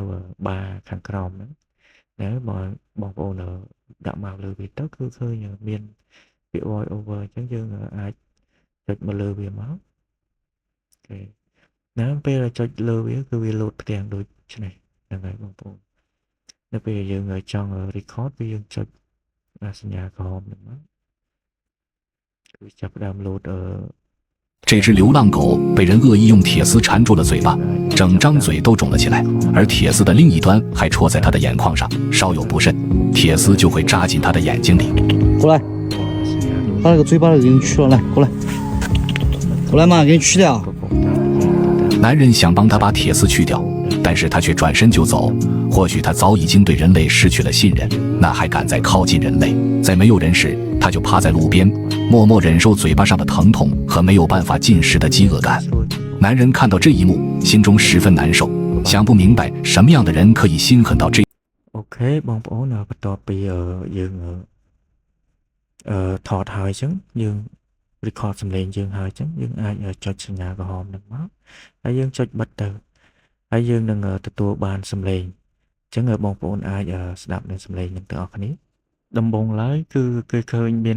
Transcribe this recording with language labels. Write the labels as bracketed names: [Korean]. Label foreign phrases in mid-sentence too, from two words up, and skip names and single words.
[Khmer] បារខាងក្រោមហ្នឹងណាបងប្អូនដាក់មកលើវាទៅគឺឃើញមានពាក្យ [English] voice over [Khmer] អញ្ចឹងយើងអាចចុចមកលើវាមកអូខេណាពេលចុចលើវាគឺវាលោតផ្ទាំងដូចនេះហ្នឹងហើយបងប្អូននៅពេលយើងចង់ record វាយើងចុចសញ្ញាក្រហមហ្នឹងមកគឺចាប់ផ្ដើមលោត [Chinese] 这只流浪狗被人恶意用铁丝缠住了嘴巴，整张嘴都肿了起来，而铁丝的另一端还戳在它的眼眶上，稍有不慎，铁丝就会扎进它的眼睛里。过来，把那个嘴巴给你取了，来，过来，过来嘛，给你取掉。男人想帮他把铁丝去掉，但是他却转身就走。或许他早已经对人类失去了信任，哪还敢再靠近人类？在没有人时，他就趴在路边，默默忍受嘴巴上的疼痛和没有办法进食的饥饿感。男人看到这一幕，心中十分难受，想不明白什么样的人可以心狠到这。 [Khmer] អូខេបងប្អូនបន្ទាប់ពីយើងថតហើយអញ្ចឹងយើង record សំឡេងយើងហើយអញ្ចឹងយើងអាចចុចសញ្ញាក្រហមហ្នឹងមកហើយយើងចុចបិទទៅហើយយើងនឹងទទួលបានសំឡេងអញ្ចឹងបងប្អូនអាចស្ដាប់នៅសំឡេងហ្នឹងទាំងអស់គ្នាដំបូងឡើយគឺគេឃើញមាន